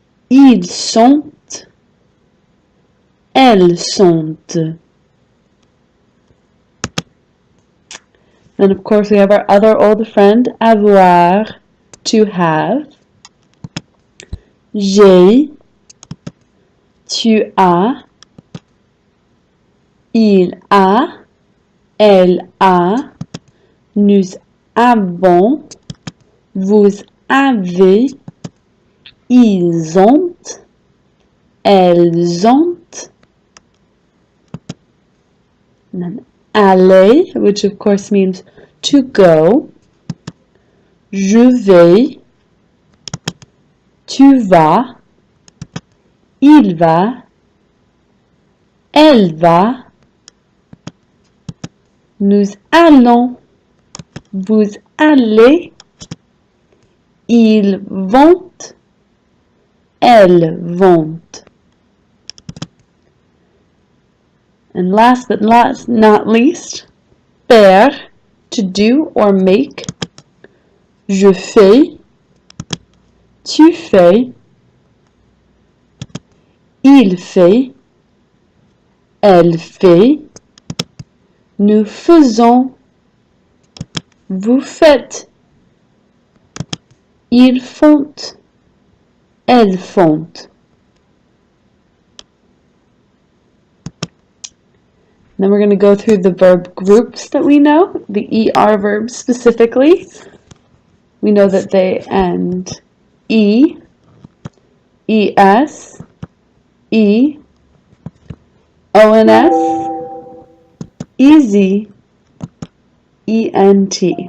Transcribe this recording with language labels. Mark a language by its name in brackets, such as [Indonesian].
[French] Ils sont. Elles sont. [English] Then of course we have our other old friend, avoir, to have. [French] J'ai, tu as, il a, elle a, nous avons, vous avez, ils ont, elles ont. [English] And then aller, which of course means to go. [French] Je vais. Tu vas, il va, elle va, nous allons, vous allez, ils vont, elles vont. [English] And last but not least, faire, to do or make. [French] Je fais. Tu fais, il fait, elle fait, nous faisons, vous faites, ils font, elles font. [English] Then we're going to go through the verb groups that we know, the ER verbs specifically. We know that they end E, ES, E, ONS, EZ, ENT.